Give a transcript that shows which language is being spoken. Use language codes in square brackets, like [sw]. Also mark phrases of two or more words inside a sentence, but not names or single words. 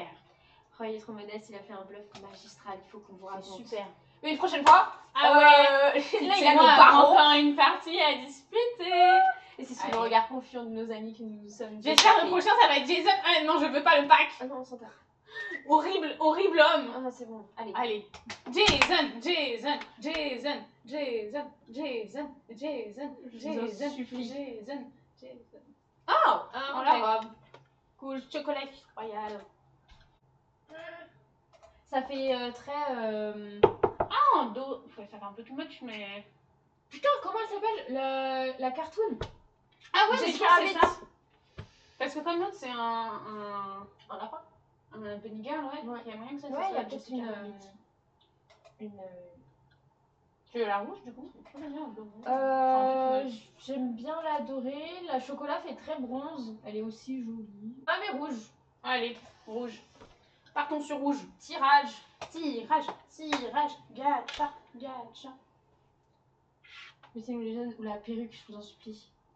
[fr] Roy est trop modeste, il a fait un bluff magistral, il faut qu'on vous C'est raconte. super. Mais une prochaine fois. Ah ouais. Là il C'est a moi, nos parents. encore une partie à disputer. Et c'est sous Allez. le regard confiant de nos amis que nous sommes. J'espère le prochain ça va être Jason. Ah non, je veux pas le pack. Ah non, on s'entend. Horrible, horrible homme. Ah c'est bon, allez. Allez. Jason, Jason, Jason, Jason, Jason, Jason, Jason, supplie. Jason, Jason. Oh, Ah, on ok. la robe. Cool, chocolat royal. Ça fait très. Ah, en dos. Ça fait un peu [en] too much, [fr] mais. Putain, comment elle s'appelle la cartoon? Ah ouais, mais je Jessica crois que c'est Rabbit. ça. Parce que comme l'autre, c'est un lapin. un [en] bunny girl, [fr] ouais. Ouais. Il y a moyen que ça Ouais, soit il y a peut-être Jessica Rabbit. une. Tu veux la rouge du coup? J'aime bien en bleu. C'est un peu [en] too much. [fr] J'aime bien la dorée. La chocolat fait très bronze. Elle est aussi jolie. Ah mais rouge. Allez, rouge. Partons sur rouge. Tirage. Tirage, tirage, gacha, gacha. Mettez-nous les jeunes ou la perruque, je vous en supplie.